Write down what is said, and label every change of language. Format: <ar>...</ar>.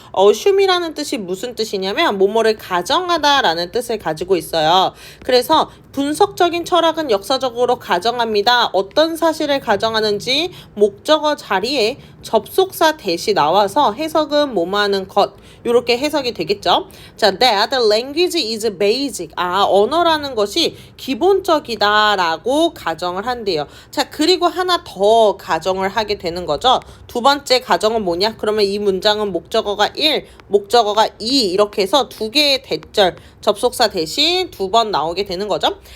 <ko>assume이라는 뜻이 무슨 뜻이냐면 뭐뭐를 가정하다 라는 뜻을 가지고 있어요. 그래서 분석적인 철학은 역사적으로 가정합니다. 어떤 사실을 가정하는지 목적어 자리에 접속사 대시 나와서 해석은 뭐뭐 하는 것 이렇게 해석이 되겠죠.</ko> <en>자, that language is basic.</en> <ko>언어라는 것이 기본적이다 라고 가정을 한대요. 자, 그리고 하나 더 가정을 하게 되는 거죠. 두 번째 가정은 뭐냐? 그러면 이 문장은 목적어가 1, 목적어가 2 이렇게 해서 두 개의 대절 접속사 대신 두 번 나오게 되는 거죠.</ko>